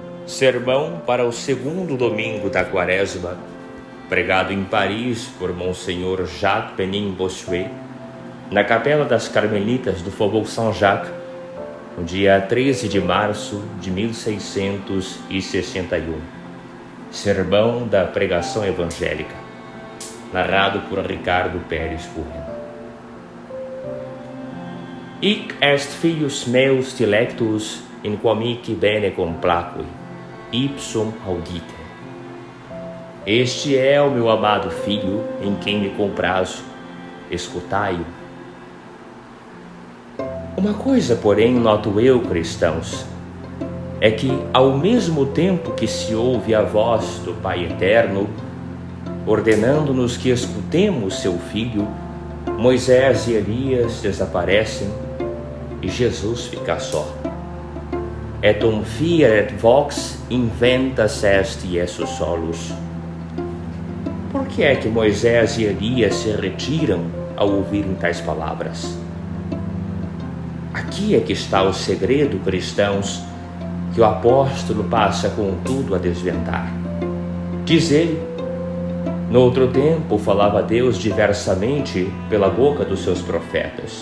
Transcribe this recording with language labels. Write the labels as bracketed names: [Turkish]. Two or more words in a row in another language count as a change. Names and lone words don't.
[Portuguese] Sermão para o segundo domingo da Quaresma, pregado em Paris por Monsenhor Jacques Benin-Bossuet, na Capela das Carmelitas do Faubourg Saint-Jacques, no dia 13 de março de 1661. Sermão da Pregação Evangélica, narrado por Ricardo Pérez Bueno. [Latin] Hic est filius meus dilectus, in quam hic bene complacui, ipsum audite. [Portuguese] Este é o meu amado filho, em quem me comprazo, escutai-o. Uma coisa, porém, noto eu, cristãos, é que, ao mesmo tempo que se ouve a voz do Pai Eterno, ordenando-nos que escutemos seu Filho, Moisés e Elias desaparecem e Jesus fica só. [Latin] Et fieret vox inventas est Iesus solus. [Portuguese] Por que é que Moisés e Elias se retiram ao ouvirem tais palavras? Aqui é que está o segredo, cristãos, que o apóstolo passa contudo a desvendar. Diz ele: no outro tempo falava Deus diversamente pela boca dos seus profetas.